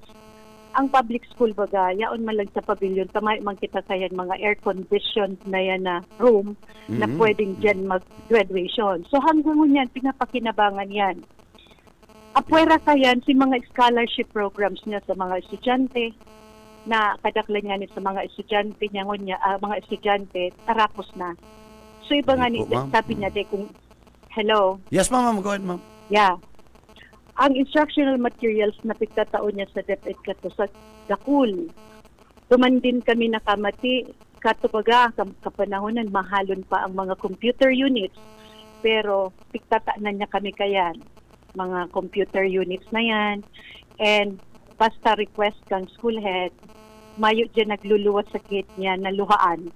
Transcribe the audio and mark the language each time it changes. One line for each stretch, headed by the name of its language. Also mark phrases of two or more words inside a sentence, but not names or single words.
Bikol: Ang public school baga, yaon man lang sa pavilion, tamay man kita kayan mga air-conditioned na yan na room na pwedeng dyan mag-graduation. So hanggang ngunyan, pinapakinabangan yan. Apwera kayan si mga
English: scholarship programs
Bikol: niya sa mga estudyante, na kadaklan nga ni sa mga estudyante niya mga estudyante tarapos na. So iba nga ni sabi niya kung hello.
English: Yes ma'am, go ahead ma'am. Yeah.
Bikol: Ang
English: instructional materials
Bikol: na pigtataon niya sa DepEd kato sa dakul. Tuman din kami nakamati katubaga kapanahonan mahalon pa ang mga
English: computer units.
Bikol: Pero pigtataanan niya kami kayan mga
English: computer units
Bikol: na yan and basta request kang
English: school head,
Bikol: mayo dyan nagluluwas sa gate niya na luhaan.